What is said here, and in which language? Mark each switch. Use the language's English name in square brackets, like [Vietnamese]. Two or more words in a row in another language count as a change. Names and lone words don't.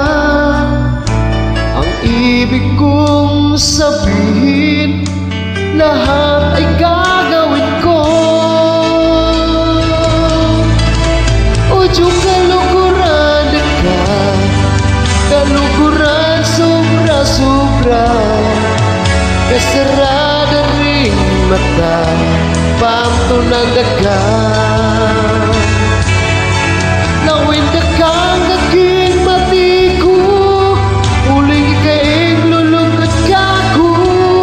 [Filipino] Ang ibig kong sabihin, lahat ay gagawin ko. [Pampanga] Udyo kaluguran ka, kaluguran sobra-sobra. Kasarada ring mata, pamtunan ka. Lawin na kang kaking mati ko, uling ikaing lulugod ka ko.